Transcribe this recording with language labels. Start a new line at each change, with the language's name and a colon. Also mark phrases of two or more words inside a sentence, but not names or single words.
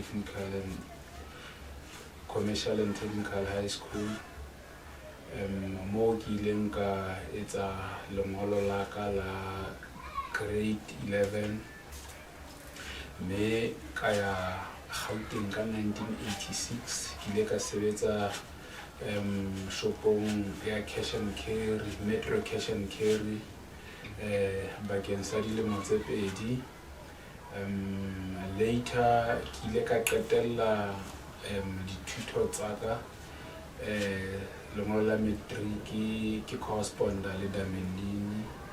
Southern Sotho: Commercial and Technical High School mo ke ileng ka etsa lengolo la ka la grade 11 mme ka ya Gauteng ka 1986 ke ile ka sebetsa shopong ya
English: cash and carry
Southern Sotho: Metro Cash and Carry bakeng sa dilemo tse 2 later ke ile ka qetella dithuto tsa ka lengolo la matric ke correspondent le Damendini